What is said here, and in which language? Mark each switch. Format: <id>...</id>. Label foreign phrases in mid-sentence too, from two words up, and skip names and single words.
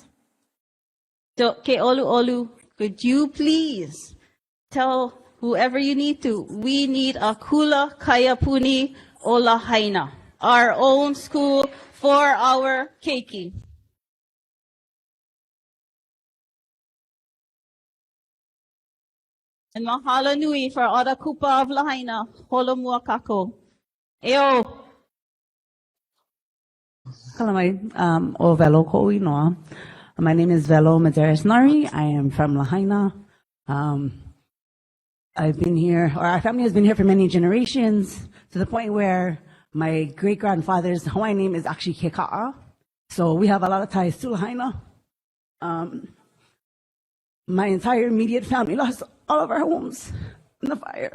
<en>So,</en> <haw>ke olu olu,</haw> <en>could you please tell whoever you need to, we need a</en> <haw>kula kayapuni o Lahaina,</haw> <en>our own school for our keiki. And</en> <haw>mahalo nui</haw> <en>for all the kupa of Lahaina,</en> <haw>holomua kako. Eo. Kalamai, o Velo Ko'inoa.</haw> <en>My name is Velo Maderas Nari. I am from Lahaina. I've been here, or our family has been here for many generations, to the point where my great-grandfather's Hawaiian name is actually Keka'a. So we have a lot of ties to Lahaina. My entire immediate family lost all of our homes in the fire.</en>